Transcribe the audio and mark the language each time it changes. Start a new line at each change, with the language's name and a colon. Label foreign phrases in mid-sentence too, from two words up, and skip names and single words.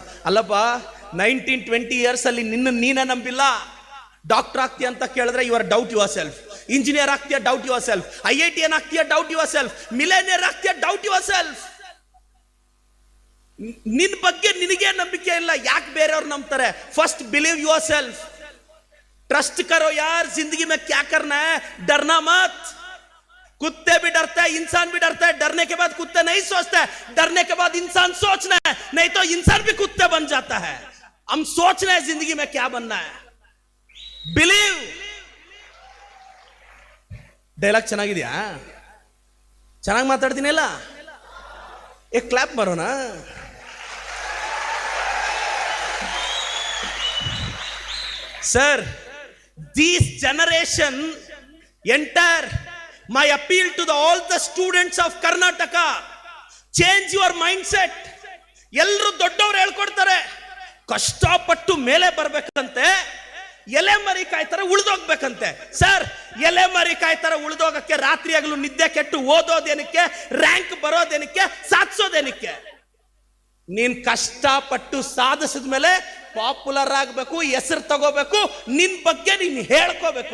Kannada: ಅಲ್ಲಪ್ಪ, 19-20 years ಅಲ್ಲಿ ನೀನೇ ನಂಬಿಲ್ಲ. ಡಾಕ್ಟರ್ ಆಗ್ತೀಯ ಅಂತ ಕೇಳಿದ್ರೆ
English: you are doubt your self.
Kannada: ಇಂಜಿನಿಯರ್ ಆಗ್ತೀಯ,
English: doubt your self.
Kannada: IITN ಆಗ್ತೀಯ,
English: doubt your self.
Kannada: ಮಿಲೇನಿಯರ್ ಆಗ್ತೀಯ,
English: doubt your self.
Kannada: ನಿನ್ ಬಗ್ಗೆ ನಿನಗೆ ನಂಬಿಕೆ ಇಲ್ಲ, ಯಾಕೆ ಬೇರೆಯವ್ರು ನಂಬ್ತಾರೆ?
English: first believe your self.
Hindi: ट्रस्ट करो यार, जिंदगी में क्या करना है, डरना मत. कुत्ते भी डरते हैं, इंसान भी डरता है. डरने के बाद कुत्ते नहीं सोचते, डरने के बाद इंसान सोचना है, नहीं तो इंसान भी कुत्ते बन जाता है. हम सोच रहे हैं जिंदगी में क्या बनना है.
English: बिलीव.
Kannada: ಡೈಲಾಗ್ ಚೆನ್ನಾಗಿದೆಯಾ? ಚೆನ್ನಾಗಿ ಮಾತಾಡ್ತೀನಿಲ್ಲ? ಕ್ಲಾಪ್ ಮಾಡೋಣ. ಸರ್,
English: this generation enter. My appeal to all the students of Karnataka, change your mindset.
Kannada: ಎಲ್ಲರೂ ದೊಡ್ಡವರು ಹೇಳ್ಕೊಡ್ತಾರೆ, ಕಷ್ಟಪಟ್ಟು ಮೇಲೆ ಬರ್ಬೇಕಂತೆ, ಎಲೆ ಮರಿ ಕಾಯ್ತಾರೆ ಉಳಿದೋಗ್ಬೇಕಂತೆ. ಸರ್, ಎಲೆ ಮರಿ ಕಾಯ್ತಾರೆ ಉಳಿದೋಗಕ್ಕೆ ರಾತ್ರಿ ಆಗಲು ನಿದ್ದೆ ಕೆಟ್ಟು ಓದೋದೇನಕ್ಕೆ, ರ್ಯಾಂಕ್ ಬರೋದೇನಕ್ಕೆ, ಸಾಧಿಸೋದೇನಕ್ಕೆ? ನೀನ್ ಕಷ್ಟಪಟ್ಟು ಸಾಧಿಸಿದ ಮೇಲೆ ಪಾಪ್ಯುಲರ್ ಆಗಬೇಕು, ಹೆಸರು ತಗೋಬೇಕು, ನಿನ್ ಬಗ್ಗೆ ನೀನ್ ಹೇಳ್ಕೋಬೇಕು.